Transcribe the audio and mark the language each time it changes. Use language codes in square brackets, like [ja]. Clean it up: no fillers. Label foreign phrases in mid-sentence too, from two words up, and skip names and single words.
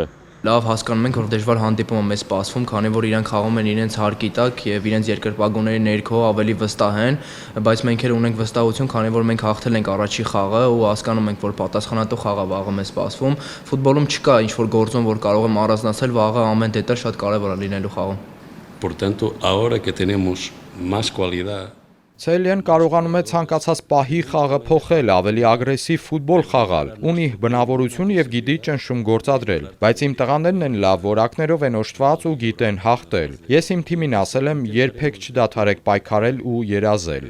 [hy] Լավ հասկանում ենք, որ դժվար հանդիպում է մեզ սպասվում, քանի որ իրանք խաղում են իրենց հարկի տակ եւ իրենց երկրպագուների ներքո ավելի վստահ են, բայց մենք էլ ունենք վստահություն, քանի որ մենք հաղթել ենք առաջի խաղը ու հասկանում ենք, որ պատասխանատու խաղ է վաղը մեզ սպասվում։ Ֆուտբոլում չկա ինչ-որ գործոն, որ կարող եմ առանձնացնել, վաղը ամեն դետալ շատ կարեւոր է լինելու խաղում։ [es] Por tanto, ahora que tenemos más cualidad [hy] Ցելիան կարողանում է ցանկացած պահի խաղը փոխել, ավելի ագրեսիվ ֆուտբոլ խաղալ, ունի բնավորություն եւ գիտի ճնշում գործադրել, բայց իմ տղաներն են լավ որակներով են օժտված ու գիտեն հաղթել։ Ես իմ թիմին ասել եմ, երբեք չդադարեք պայքարել ու երազել։